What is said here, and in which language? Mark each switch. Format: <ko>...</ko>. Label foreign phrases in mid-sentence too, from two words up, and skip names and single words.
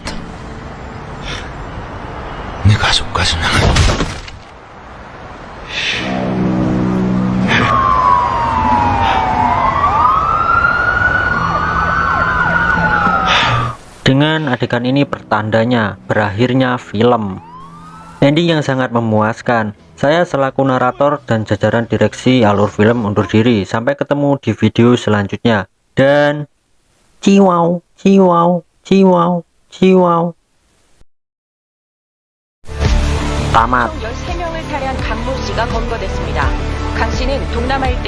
<ko>내 가족까지는</ko> <id>Dengan adegan ini pertandanya berakhirnya film. Ending yang sangat memuaskan. Saya selaku narator dan jajaran direksi alur film undur diri. Sampai ketemu di video selanjutnya. Dan ciwau, ciwau, ciwau, ciwau. tamat.</id> <ko>13명을 탈의한 강모 씨가 검거됐습니다. 강 씨는 동남아 일대</ko>